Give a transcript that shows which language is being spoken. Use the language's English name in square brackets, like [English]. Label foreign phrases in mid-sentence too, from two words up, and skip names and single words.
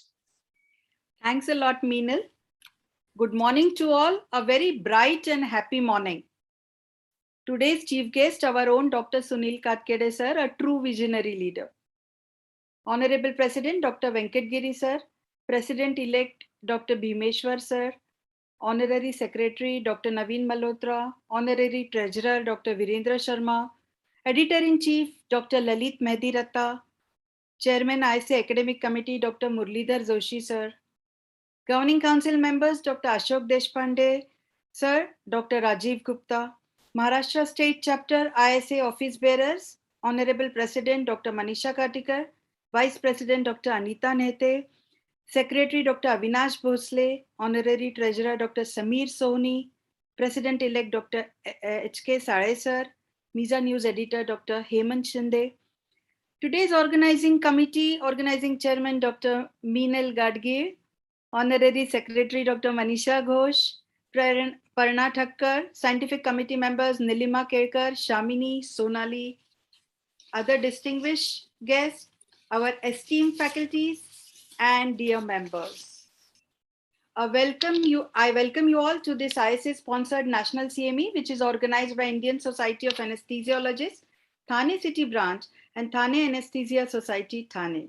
[English] Thanks a lot, Meenal. Good morning to all. A very bright and happy morning. Today's chief guest, our own Dr. Sunil Katkede sir, a true visionary leader. Honorable President Dr. Venkat Giri sir, President-elect Dr. Bhimeshwar sir, Honorary Secretary Dr. Naveen Malhotra, Honorary Treasurer Dr. Virendra Sharma, Editor-in-Chief Dr. Lalit Mehdi-Ratta, Chairman ISA Academic Committee Dr. Murlidhar Joshi sir, Governing Council members Dr. Ashok Deshpande sir, Dr. Rajiv Gupta, Maharashtra State Chapter ISA Office Bearers, Honorable President Dr. Manisha Katikar, Vice President Dr. Anita Nehte, Secretary Dr. Avinash Bhosle, Honorary Treasurer Dr. Samir Sohni, President-elect Dr. H.K. Sare sir, Misa News Editor Dr. Hemant Shinde. Today's organizing committee, organizing chairman Dr. Meenal Gadgir, Honorary Secretary Dr. Manisha Ghosh, Parna Thakkar, scientific committee members Nilima Kerkar, Shamini, Sonali, other distinguished guests, our esteemed faculties, and dear members. I welcome you all to this ISA-sponsored National CME, which is organized by Indian Society of Anesthesiologists, Thane City Branch, and Thane Anesthesia Society, Thane.